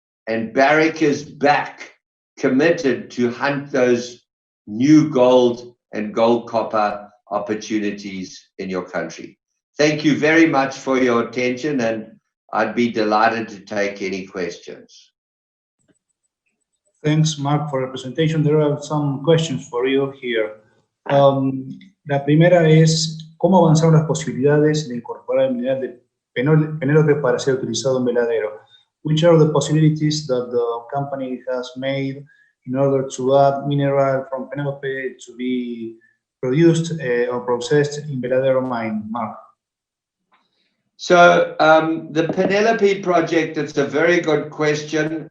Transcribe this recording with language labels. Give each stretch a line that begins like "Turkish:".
English: And Barrick is back, committed to hunt those new gold and gold copper opportunities in your country. Thank you very much for your attention, and I'd be delighted to take any questions. Thanks, Mark, for the presentation. There are some questions for you here.
Spanish: La primera es, ¿cómo avanzaron las posibilidades de incorporar el mineral de Penélope para ser utilizado en Veladero?
English: Which are the possibilities that the company has made in order to add mineral from Penélope to be produced or processed in Veladero mine, Mark? So the Penélope project, it's a very good question.